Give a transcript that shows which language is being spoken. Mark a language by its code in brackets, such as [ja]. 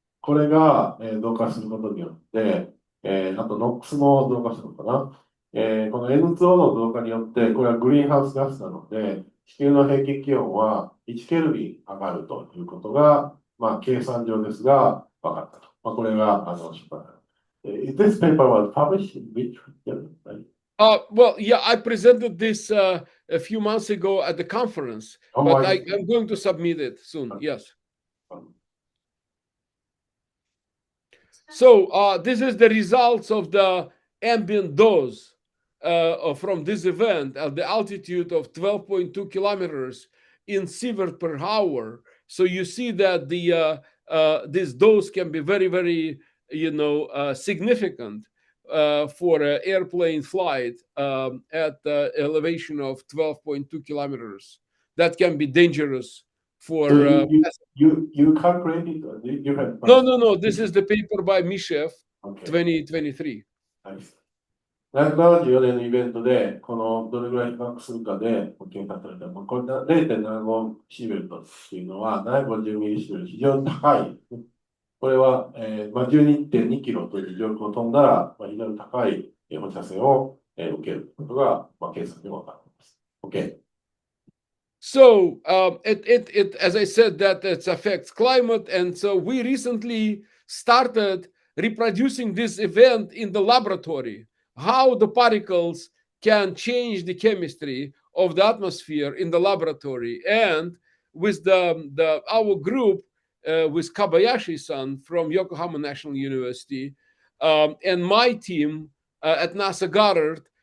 [ja] これが増加することによって、あと NOx も増加するのかな。この N2O の増加によって、これはグリーンハウスガスなので、地球の平均気温は1ケルビン上がるということが、計算上ですが、分かったと。これが、 [en] This paper was published in which journal, right? Well, yeah, I presented this a few months ago at the conference, but I'm going to submit it soon. Yes. So this is the results of the ambient dose from this event at the altitude of 12.2 kilometers in sievert per hour. So you see that the this dose can be very, very, significant for an airplane flight at the elevation of 12.2 kilometers. That can be dangerous for. So you calculated? No. This is the paper by Mishev, 2023. [ja] 774年のイベントで、このどれぐらい比較するかで計算された。これ 0.75 シーベルトっていうのは750ミリシーベルト、非常に高い。これは、12.2 キロという上空を飛んだら、非常に高い放射線を受けることが、計算で分かります。 OK。 [en] So it as I said, that it affects climate, and so we recently started reproducing this event in the laboratory. How the particles can change the chemistry of the atmosphere in the laboratory, and with our group with Kabayashi-san from Yokohama National University and my team at NASA Goddard,